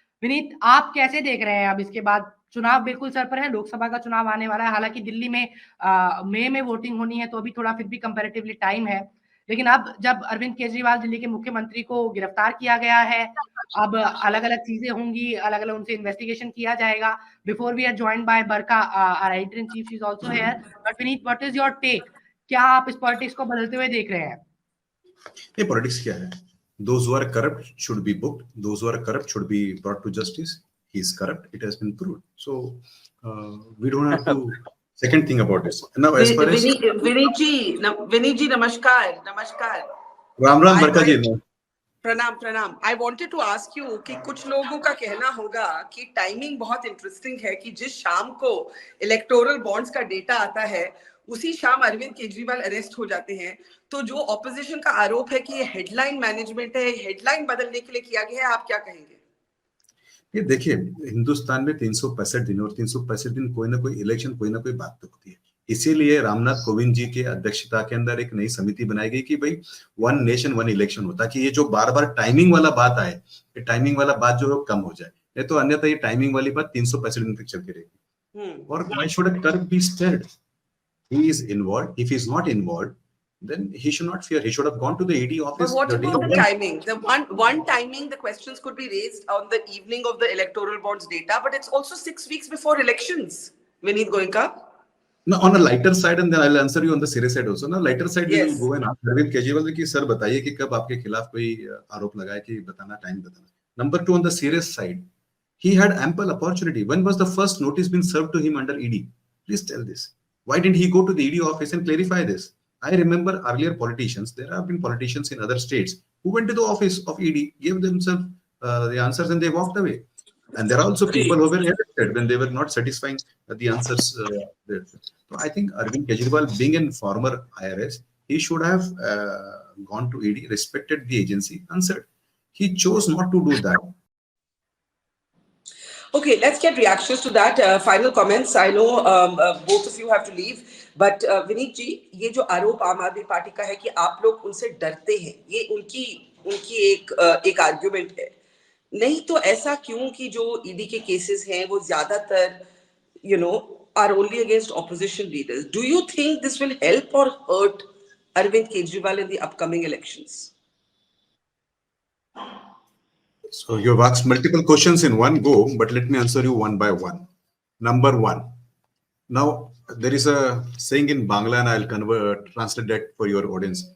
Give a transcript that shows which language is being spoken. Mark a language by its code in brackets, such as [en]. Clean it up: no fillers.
[hi] विनीत, आप कैसे देख रहे हैं अब इसके बाद? चुनाव बिल्कुल सर पर है, लोकसभा का चुनाव आने वाला है। हालाँकि दिल्ली में मई में वोटिंग होनी है, तो अभी थोड़ा फिर भी कंपैरेटिवली टाइम है। लेकिन अब जब अरविंद केजरीवाल दिल्ली के मुख्यमंत्री को गिरफ्तार किया गया है, अब अलग-अलग चीज़ें होंगी, अलग-अलग उनसे इन्वेस्टिगेशन किया जाएगा। [en] Before we are joined by Barka, our editor in chief, she's also here. But Vineet, what is your take? [hi] क्या आप इस पॉलिटिक्स को बदलते हुए देख रहे हैं? ये पॉलिटिक्स क्या है? [en] Those who are corrupt should be booked. Those who are corrupt should be brought to justice. He is corrupt. It has been proved. So we don't have to second think about this. Now, as far as [hi] Vinit ji, namaskar. Ram Ram बरका जी। प्रणाम। [en] I wanted to ask you [hi] कि कुछ लोगों का कहना होगा कि timing बहुत इंटरेस्टिंग है कि जिस शाम को इलेक्टोरल बॉन्ड्स का डेटा आता है उसी शाम अरविंद केजरीवाल अरेस्ट हो जाते हैं। तो जो ऑपोजिशन का आरोप है कि ये हेडलाइन मैनेजमेंट है, हेडलाइन बदलने के लिए किया गया है, आप क्या कहेंगे? ये देखिए, हिंदुस्तान में 365 दिन, और 365 दिन कोई ना कोई इलेक्शन, कोई ना कोई बात तो होती है। इसीलिए रामनाथ कोविंद जी के अध्यक्षता के अंदर एक नई समिति बनाई गई कि भाई वन नेशन वन इलेक्शन होता, कि ये जो बार बार टाइमिंग वाला बात आए, ये टाइमिंग वाला बात जो है कम हो जाए। नहीं तो अन्यथा ये टाइमिंग वाली बात 365 दिन तक चलती रहेगी। और [en] why should a Kurd be scared? He is involved. If he is not involved, then he should not fear. He should have gone to the ED office. But what about the timing? The one timing, the questions could be raised on the evening of the electoral bonds data, but it's also 6 weeks before elections. Vineet Goenka. No, on a lighter side, and then I'll answer you on the serious side also. No, lighter side, yes. We will go and ask Arvind Kejriwal [hi] कि sir बताइए कि कब आपके खिलाफ कोई आरोप लगाए, कि बताना, टाइम बताना. [en] Number two, on the serious side, he had ample opportunity. When was the first notice been served to him under ED? Please tell this. Why didn't he go to the ED office and clarify this? I remember earlier politicians, there have been politicians in other states who went to the office of ED, gave themselves the answers, and they walked away. And there are also people who were elected when they were not satisfying the answers. So I think Arvind Kejriwal, being a former IRS, he should have gone to ED, respected the agency, answered. He chose not to do that. Okay, let's get reactions to that. Final comments. I know both of you have to leave, but Vineet ji, [hi] ये जो आरोप आम आदमी party का है कि आप लोग उनसे डरते हैं, ये उनकी एक आर्गुमेंट है। नहीं तो ऐसा क्यों कि जो ईडी के केसेस हैं वो ज्यादातर [en] are only against opposition leaders? Do you think this will help or hurt Arvind Kejriwal in the upcoming elections? So you've asked multiple questions in one go, but let me answer you one by one. Number one, now there is a saying in Bangla, and I'll translate that for your audience.